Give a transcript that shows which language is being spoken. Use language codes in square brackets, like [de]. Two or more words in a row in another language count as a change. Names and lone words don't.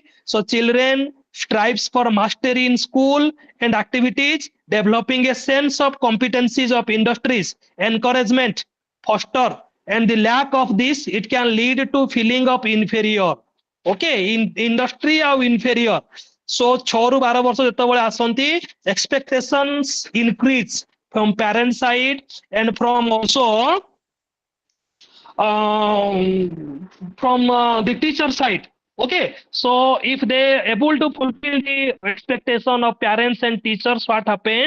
[en] So children strives for mastery in school and activities, developing a sense of competencies of industries, encouragement, foster, and the lack of this, it can lead to feeling of inferior. Okay, in industry or inferior. [or] So 6 ରୁ 12 ବର୍ଷ ଯେତେବେଳେ ଆସନ୍ତି, [en] expectations increase from parent side and from also from the teacher side. Okay, so if they able to fulfill the expectation of parents and teachers, what happened?